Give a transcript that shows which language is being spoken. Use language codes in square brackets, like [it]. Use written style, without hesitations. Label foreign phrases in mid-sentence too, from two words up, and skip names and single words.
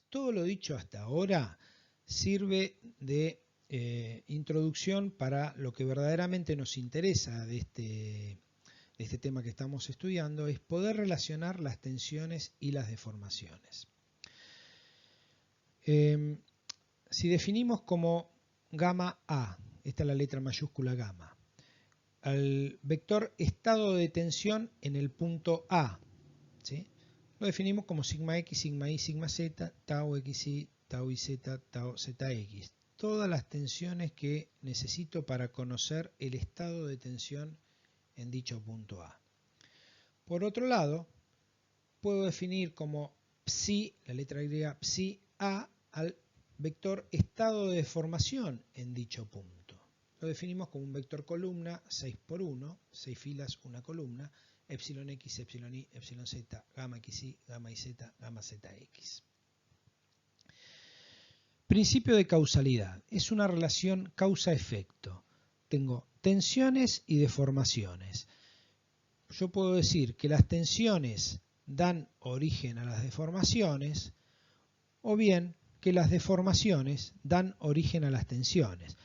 [es] Todo lo dicho hasta ahora sirve de introducción para lo que verdaderamente nos interesa de este tema que estamos estudiando, es poder relacionar las tensiones y las deformaciones. Si definimos como gamma A, esta es la letra mayúscula gamma, al vector estado de tensión en el punto A, ¿sí?, lo definimos como sigma x, sigma y, sigma z, tau xy, tau yz, tau zx. Todas las tensiones que necesito para conocer el estado de tensión en dicho punto A. Por otro lado, puedo definir como psi, la letra griega psi A, al vector estado de deformación en dicho punto. Lo definimos como un vector columna 6 por 1, 6 filas, una columna, epsilon x, epsilon y, epsilon z, gamma xy, gamma yz, gamma zx. Principio de causalidad. Es una relación causa-efecto. Tengo tensiones y deformaciones. Yo puedo decir que las tensiones dan origen a las deformaciones, o bien que las deformaciones dan origen a las tensiones.